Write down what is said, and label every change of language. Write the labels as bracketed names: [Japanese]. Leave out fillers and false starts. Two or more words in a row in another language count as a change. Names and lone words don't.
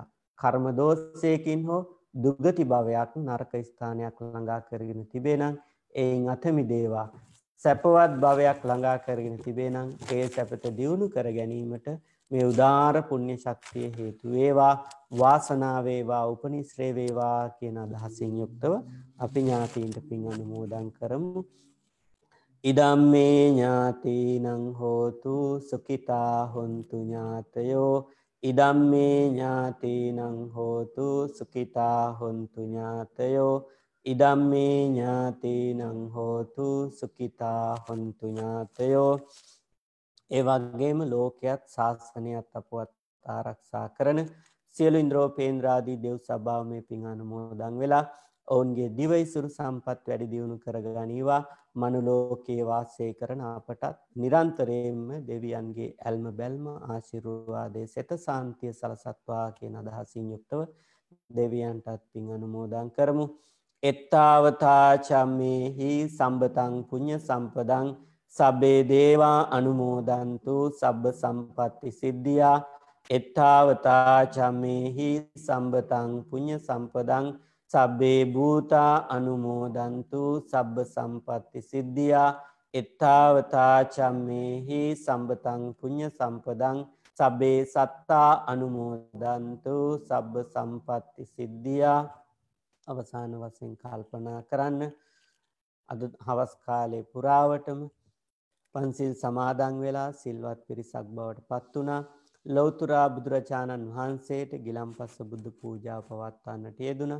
[Sinhala] කර්ම දෝෂයකින් හෝ දුගති භවයක් නරක ස්ථානයක් ළඟා කරගෙන තිබේ නම් එයින් අත මිදේවා. සැපවත් භවයක් ළඟා කරගෙන තිබේ නම් ඒ සැපත දියුණු කර ගැනීමට මේ උදාර පුණ්‍ය ශක්තිය හේතු වේවා. වාසනාව වේවා උපනිශ්‍රේ වේවා කියන අදහසින් යුක්තව අපි ඥාතීන්ට පින් අනුමෝදන් කරමු. [Pali] ඉදම්මේ ඥාතීනං හෝතු සුඛිතා හොන්තු ඥාතයෝ ඉදම්මේ ඥාතීනං හෝතු සුඛිතා හොන්තු ඥාතයෝ ඉදම්මේ ඥාතීනං හෝතු සුඛිතා හොන්තු ඥාතයෝ. [Sinhala] ඒ වගේම ලෝකයක් ශාසනයත් අපවත් ආරක්ෂා කරන සියලු ඉන්ද්‍රෝපේන්ද්‍රාදී දෙව් සභාව මේ පින් අනුමෝදන් වෙලා ඔවුන්ගේ දිවයිසුරු සම්පත් වැඩි දියුණු කරගනීවා. මනුලෝකයේ වාසය කරන අපටත් නිරන්තරයෙන්ම දෙවියන්ගේ ඇල්ම බැල්ම ආශිර්වාදයේ සෙත සාන්තිය සලසත්වා කියන අදහසින් යුක්තව දෙවියන්ටත් පින් අනුමෝදන් කරමු. [Pali] එත්තාවතා චම්මේහි සම්බතං පුඤ්ඤ සම්පදං සබ්බේ දේවා අනුමෝදන්තු සබ්බ සම්පatti සිද්ධියා. එත්තාවතා චම්මේහි සම්බතං පුඤ්ඤ සම්පදං සබ්බේ භූතා අනුමෝදන්තු සබ්බ සම්පatti සිද්ධියා. එත්තාවතා චම්මේහි සම්බතං පුඤ්ඤ සම්පදං සබ්බේ සත්තා අනුමෝදන්තු සබ්බ සම්පatti සිද්ධියා. [Sinhala] අවසාන වශයෙන් කල්පනා කරන්න අද හවස් කාලේ පුරාවටම පන්සිල් සමාදන් වෙලා සිල්වත් පිරිසක් බවට පත් වුණා. ලෞතර බුදුරජාණන් වහන්සේට ගිලම්පස බුදු පූජාව පවත්වන්නට යෙදුණා.